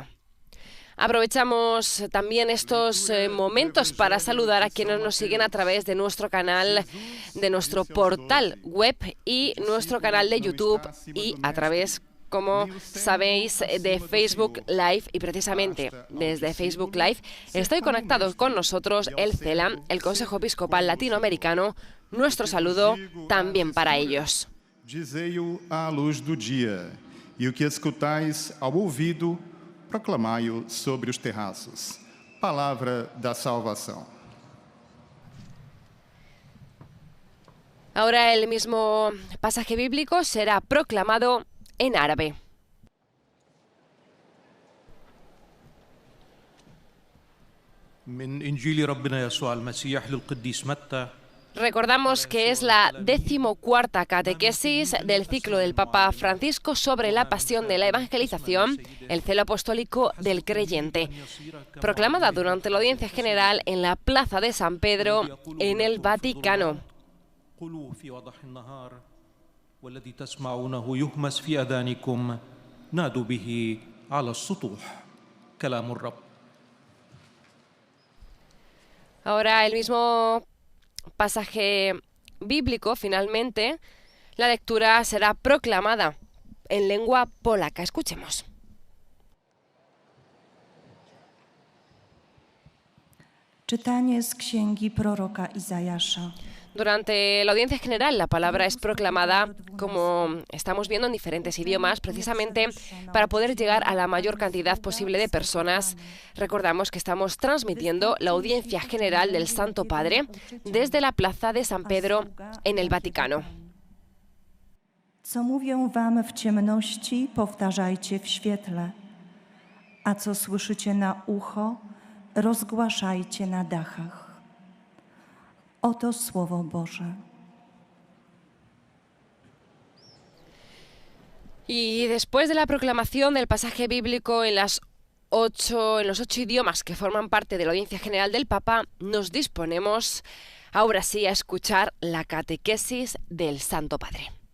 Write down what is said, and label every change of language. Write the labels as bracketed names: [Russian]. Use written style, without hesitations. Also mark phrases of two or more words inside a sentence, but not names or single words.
[Spanish] Aprovechamos también estos momentos para saludar a quienes nos siguen a través de nuestro canal, de nuestro portal web y nuestro canal de YouTube y a través, como sabéis, de Facebook Live, y precisamente desde Facebook Live estoy conectado con nosotros el CELAM, el Consejo Episcopal Latinoamericano. Nuestro saludo también para ellos. [Portuguese] Dizei-o à luz do dia, e o que escutais ao ouvido, proclamai-o sobre os terraços. Palavra da salvação. [Spanish] Ahora el mismo pasaje bíblico será proclamado en árabe. [Arabic] من إنجيل ربنا يسوع المسيح للقديس متى. [Spanish] Recordamos que es la 14ª catequesis del ciclo del Papa Francisco sobre la pasión de la evangelización, el celo apostólico del creyente, proclamada durante la audiencia general en la Plaza de San Pedro, en el Vaticano. [Arabic] والذي تسمعونه يهمس في أذانكم نادوا به على السطوح كلام الرب. [Spanish] Ahora el mismo pasaje bíblico, finalmente, la lectura será proclamada en lengua polaca. Escuchemos. [Polish] Czytanie z księgi proroka Izajasza. [Spanish] Durante la audiencia general, la palabra es proclamada, como estamos viendo, en diferentes idiomas, precisamente para poder llegar a la mayor cantidad posible de personas. Recordamos que estamos transmitiendo la audiencia general del Santo Padre desde la Plaza de San Pedro en el Vaticano. [Polish] Co mówię wam w ciemności, powtarzajcie w świetle, a co słyszycie na ucho, rozgłaszajcie na dachach. Oto Słowo Boże. [Spanish] Y después de la proclamación del pasaje bíblico en los 8 idiomas que forman parte de la audiencia general del Papa, nos disponemos ahora sí a escuchar la catequesis del Santo Padre.